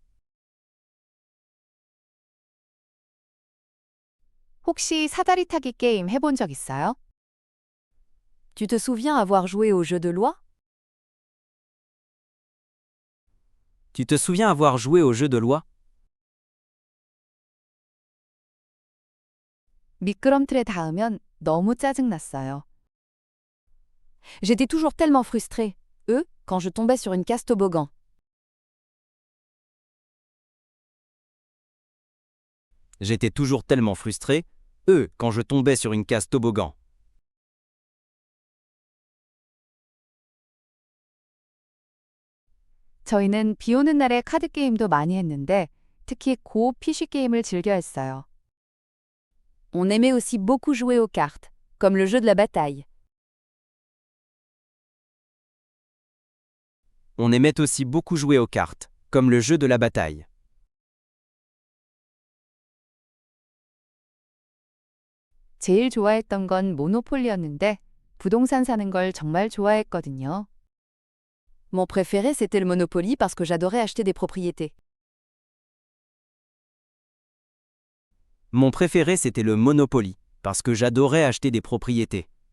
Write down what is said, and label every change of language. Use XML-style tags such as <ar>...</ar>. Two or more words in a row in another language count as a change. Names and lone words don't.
<ko>혹시 사다리 타기 게임 해본 적 있어요?</ko> <fr>Tu te souviens avoir joué au jeu de loi? Tu te souviens avoir joué au jeu de loi?</fr> <ko>미끄럼틀에 닿으면 너무 짜증났어요.</ko> <fr>J'étais toujours tellement frustrée, quand je tombais sur une case toboggan. J'étais toujours tellement frustré, quand je tombais sur une case toboggan.</fr> <ko>저희는 비 오는 날에 카드 게임도 많이 했는데 특히 고 PC 게임을 즐겨 했어요.</ko> <fr>On aimait aussi beaucoup jouer aux cartes, comme le jeu de la bataille. On aimait aussi beaucoup jouer aux cartes, comme le jeu de la bataille.</fr> <ko>제일 좋아했던 건 모노폴리였는데 부동산 사는 걸 정말 좋아했거든요.</ko> <fr>Mon préféré, c'était le Monopoly parce que j'adorais acheter des propriétés. Mon préféré, c'était le Monopoly, parce que j'adorais acheter des propriétés.</fr>